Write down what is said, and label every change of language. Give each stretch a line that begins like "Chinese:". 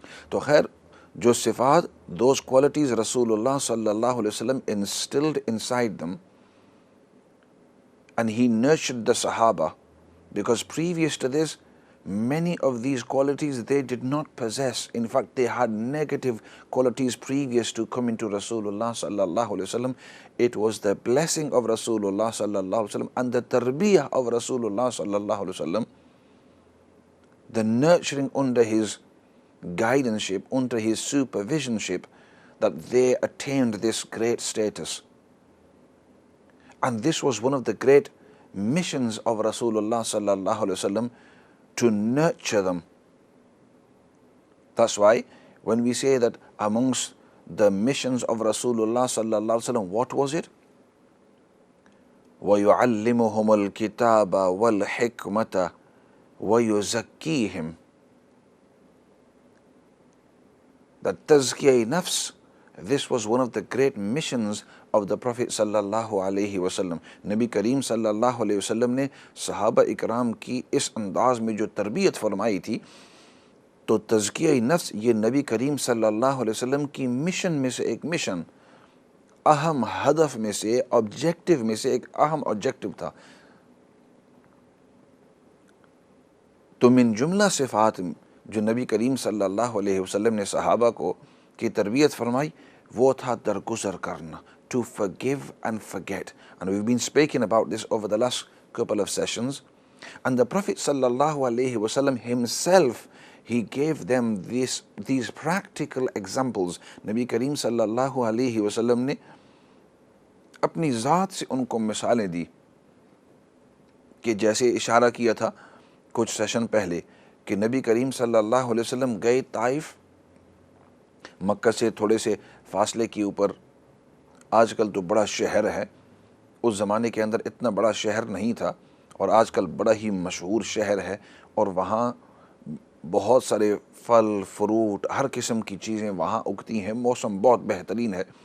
Urdu: تو خیر، جو صفات
English: Those qualities رسول اللہ صلی اللہ علیہ وسلم instilled inside them, and he nurtured the Sahaba, because previous to this many of these qualities they did not possess. In fact, they had negative qualities previous to coming to Rasulullah sallallahu alaihi wasallam. It was the blessing of Rasulullah sallallahu alaihi wasallam and the tarbiyah of Rasulullah sallallahu alaihi wasallam, the nurturing under his guidanceship, under his supervisionship, that they attained this great status. And this was one of the great missions of Rasulullah sallallahu alaihi wasallam, to nurture them. That's why when we say that amongst the missions of Rasulullah sallallahu alaihi wasallam, what was it?
Arabic: وَيُعَلِّمُهُمُ الْكِتَابَ وَالْحِكْمَةَ وَيُزَكِّيهِمْ.
English: That tazkiyah nafs, this was one of the great missions of the Prophet sallallahu alaihi wasallam.
Urdu: نبی کریم صلی اللہ علیہ وسلم نے صحابہ اکرام کی اس انداز میں جو تربیت فرمائی تھی، تو تزکیہ نفس یہ نبی کریم صلی اللہ علیہ وسلم کی مشن میں سے ایک مشن، اہم ہدف میں سے، آبجیکٹو میں سے ایک اہم آبجیکٹو تھا۔ تو من جملہ صفات جو نبی کریم صلی اللہ علیہ وسلم نے صحابہ کو کی تربیت فرمائی، وہ تھا درگزر کرنا،
English: to forgive and forget. And we've been speaking about this over the last couple of sessions. And the Prophet sallallahu alaihi wasallam himself, he gave them these practical examples.
Urdu: نبی کریم صلی اللہ علیہ وسلم نے اپنی ذات سے ان کو مثالیں دی، کہ جیسے اشارہ کیا تھا کچھ سیشن پہلے کہ نبی کریم صلی اللہ علیہ وسلم گئے طائف، مکہ سے تھوڑے سے فاصلے کے اوپر، آج کل تو بڑا شہر ہے، اس زمانے کے اندر اتنا بڑا شہر نہیں تھا، اور آج کل بڑا ہی مشہور شہر ہے، اور وہاں بہت سارے پھل فروٹ ہر قسم کی چیزیں وہاں اگتی ہیں، موسم بہت بہترین ہے۔